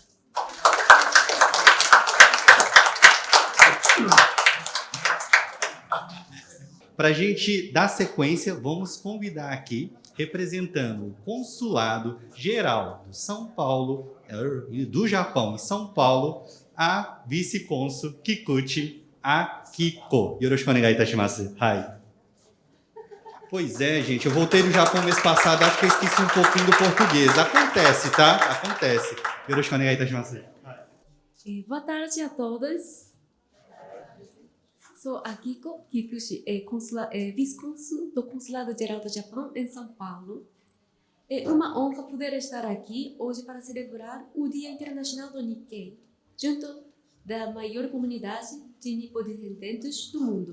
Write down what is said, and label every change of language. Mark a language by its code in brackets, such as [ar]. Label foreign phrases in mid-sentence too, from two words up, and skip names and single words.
[pt] Para a gente dar sequência, vamos convidar aqui, representando o Consulado Geral do São Paulo, do Japão em São Paulo, a vice-cônsul Kikuchi Akiko. [ja] よろしくお願いいたします. Hai. [pt] Pois é, gente, eu voltei do Japão mês passado, acho que eu esqueci um pouquinho do português. Acontece, tá? Acontece. [ja] よろしくお願いいたします. [pt] Boa tarde a todos. Sou Akiko Kikuchi, vice-cônsul do Consulado Geral do Japão em São Paulo. É uma honra poder estar aqui hoje para celebrar o Dia Internacional do Nikkei, junto da maior comunidade de nipodescendentes do mundo.